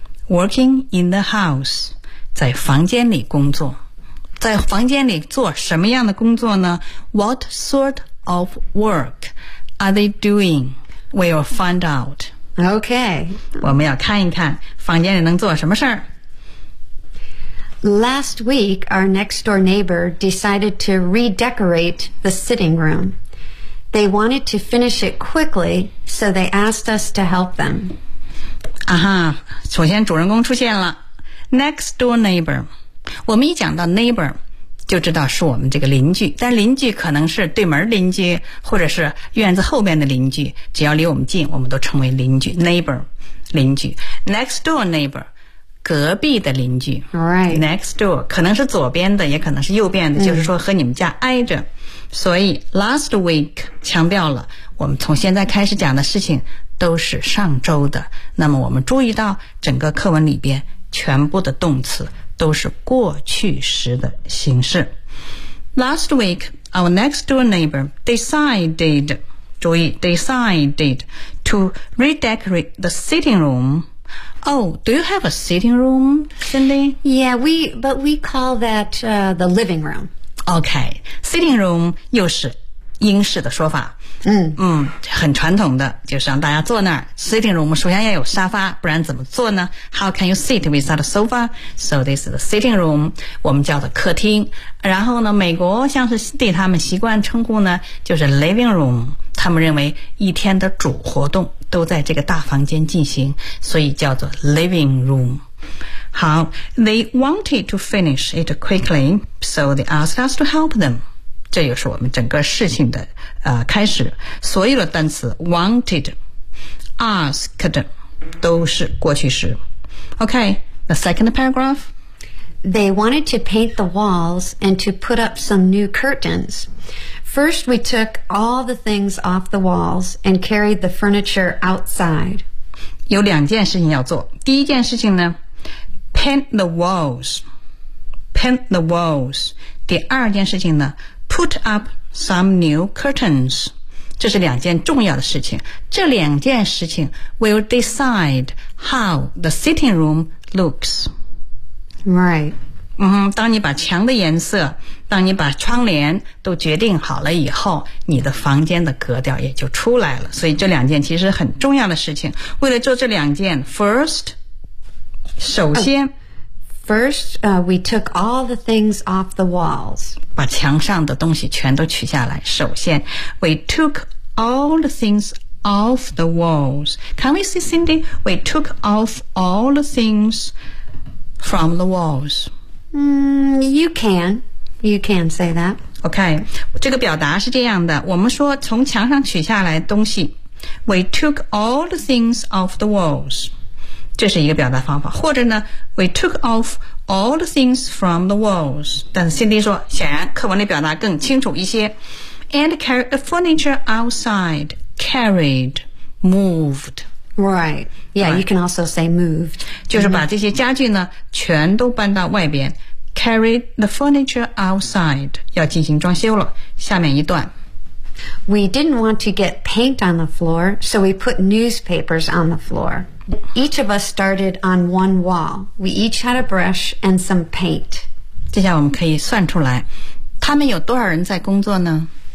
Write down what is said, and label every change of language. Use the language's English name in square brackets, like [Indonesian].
[English] Working in the house. [Chinese] 在房间里工作。在房间里做什么样的工作呢？ [English] What sort of work? Are they doing? We'll find out. Okay. [Chinese] 我们要看一看房间里能做什么事儿。 [English] Last week, our next door neighbor decided to redecorate the sitting room. They wanted to finish it quickly, so they asked us to help them. [Chinese] 啊哈，首先主人公出现了。 Next door neighbor. 我们一讲到 neighbor,就知道是我们这个邻居，但邻居可能是对门邻居，或者是院子后面的邻居，只要离我们近，我们都称为邻居 neighbor 邻居 next door neighbor 隔壁的邻居 [English] right [Chinese] next door 可能是左边的，也可能是右边的，就是说和你们家挨着、所以 last week 强调了我们从现在开始讲的事情都是上周的。那么我们注意到整个课文里边全部的动词都是过去时的形式。 [English] Last week, our next door neighbor decided, [Chinese] 注意 [English] decided to redecorate the sitting room. Oh, do you have a sitting room, Cindy? Yeah, we call that, the living room. [Chinese] Okay, sitting room 又是英式的说法。很传统的，就是让大家坐那儿。 Sitting room 首先要有沙发，不然怎么坐呢？ [English] How can you sit without a sofa? So this is the sitting room, [Chinese] 我们叫做客厅。然后呢，美国像是对他们习惯称呼呢，就是 living room。他们认为一天的主活动都在这个大房间进行，所以叫做 living room。 [English] 好， They wanted to finish it quickly, so they asked us to help them. [Chinese] 这就是我们整个事情的开始。所有的单词 wanted, asked, 都是过去时。 [English] Okay, the second paragraph. They wanted to paint the walls and to put up some new curtains. First, we took all the things off the walls and carried the furniture outside. [Chinese] 有两件事情要做。第一件事情呢 paint the walls. [English] Paint the walls. [Chinese] 第二件事情呢 [English] put up some new curtains, [Chinese] 这是两件重要的事情。这两件事情 [English] will decide how the sitting room looks. Right. [Chinese] 当你把墙的颜色，当你把窗帘都决定好了以后，你的房间的格调也就出来了。所以这两件其实很重要的事情。为了做这两件 ,first, 首先、 [English] First, we took all the things off the walls. [Chinese] 把墙上的东西全都取下来。 [English] 首先 we took all the things off the walls. Can we see, Cindy? We took off all the things from the walls. You can say that. [Chinese] Okay, 这个表达是这样的。我们说从墙上取下来东西。 [English] We took all the things off the walls. [Chinese] 这是一个表达方法，或者呢 ， [English] we took off all the things from the walls。 [Chinese] 但是 Cindy 说，显然课文里表达更清楚一些。 [English] And carried the furniture outside, carried, moved. Right. Yeah. Right. You can also say moved. [Chinese] 就是把这些家具呢，全都搬到外边。 [English] Carried the furniture outside. [Chinese] 要进行装修了。下面一段。 [English] We didn't want to get paint on the floor, so we put newspapers on the floor. Each of us started on one wall. We each had a brush and some paint. [Chinese] 接下来我们可以算出来，他们有多少人在工作呢？